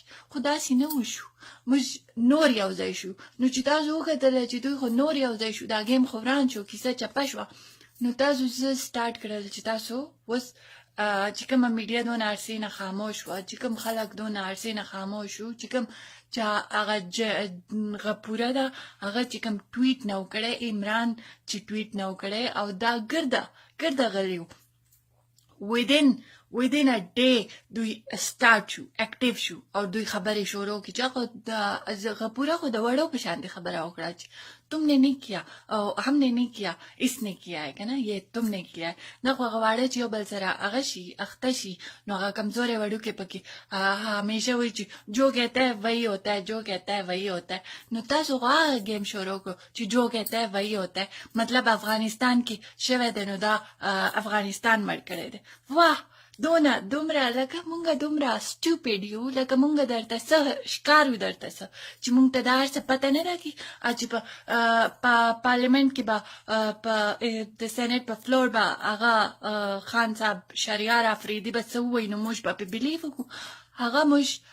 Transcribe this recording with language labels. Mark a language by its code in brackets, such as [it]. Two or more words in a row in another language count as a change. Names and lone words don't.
[ps] خو داسې نه وشو موږ نور یو ځای شو نو چې تاسو وکتله چې دوی خو نور یو ځای شو دا ګیم خو وران شو کیسه چپه شوه نو تاسو زه سټارټ کړل چې تاسو اوس چې کومه میډیا دونه عرصې نه خاموش وه چې کوم خلک دونه عرصې نه خاموش وو چې کوم چې هغه غپوره ده هغه چې کوم ټویټ نه و کړی عمران چې ټویټ نه و کړی او دا ګرده غلي وو [en] within a day [ps] دوی start شو active شو او دوی خبرې شروع کی چې غپوره خو د وړو په شان خبره وکړه چې [ur] تم نے نہیں کیا ہم نے نہیں کیا اس نے کیا ہے نا یہ تم نے کیا ہے نا [ps] غواړي چې یو بل سره هغه شي اخته شي نو هغه کمزورې وړو کې پکې همیشه وایي چې [ur] جو کہتا ہے وہی ہوتا ہے جو کہتا ہے وہی ہوتا ہے [ps] نو تاسو هغه گیم شروع کو چې [ur] جو کہتا ہے وہی ہوتا ہے [ps] مطلب افغانستان کې شوه د نو دا افغانستان مړ کړی دی واه دومره لکه مونږه دومره سټوپیډ یو لکه مونږه درته څه ښکارو درته څه چې مونږ ته دا هر څه پته نه راکړي چې په پارلیمنټ کې به په د سینټ په فلور به هغه خان صاحب شهریار افریدي به څه ووایي نو موږ به پې بلیف وکړو هغه موږ